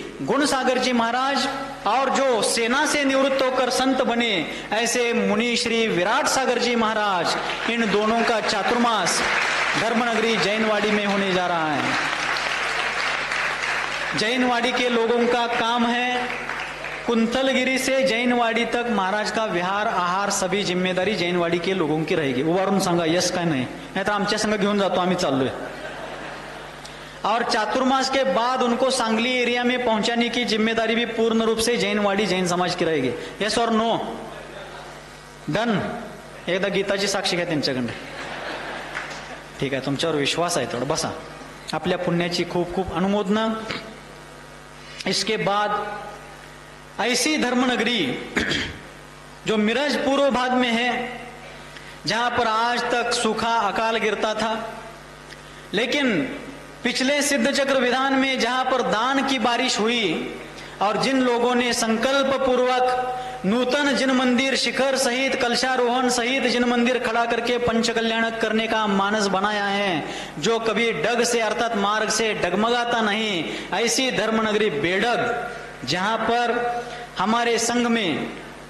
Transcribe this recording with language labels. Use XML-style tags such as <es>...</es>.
<hi>गुणसागर जी महाराज और जो सेना से निवृत्त होकर संत बने ऐसे मुनि श्री विराट सागर जी महाराज, इन दोनों का चातुर्मास धर्मनगरी जैनवाड़ी में होने जा रहा है। जैनवाड़ी के लोगों का काम है, कुंथलगिरी से जैनवाड़ी तक महाराज का विहार, आहार, सभी जिम्मेदारी जैनवाड़ी के लोगों की रहेगी।</hi> <mr>उभारून सांगा यस काय नाही, तर आमच्या संग घेऊन जातो, आम्ही चाललोय।</mr> <hi>और चातुर्मास के बाद उनको सांगली एरिया में पहुंचाने की जिम्मेदारी भी पूर्ण रूप से जैनवाड़ी जैन समाज की रहेगी।</hi> <en>Yes और no? Done?</en> <mr>एकदा गीताची साक्षी घ्या त्यांच्याकडे। ठीक आहे, तुमच्यावर विश्वास आहे, थोडं बसा। आपल्या पुण्याची खूप खूप अनुमोदना।</mr> <hi>इसके बाद ऐसी धर्मनगरी जो मिरज पूर्व भाग में है, जहां पर आज तक सूखा अकाल गिरता था, लेकिन पिछले सिद्ध चक्र विधान में जहां पर दान की बारिश हुई और जिन लोगों ने संकल्प पूर्वक नूतन जिन मंदिर शिखर सहित कलशारोहण सहित जिन मंदिर खड़ा करके पंचकल्याणक करने का मानस बनाया है, जो कभी डग से अर्थात मार्ग से डगमगाता नहीं, ऐसी धर्मनगरी बेडग जहां पर हमारे संघ में</hi>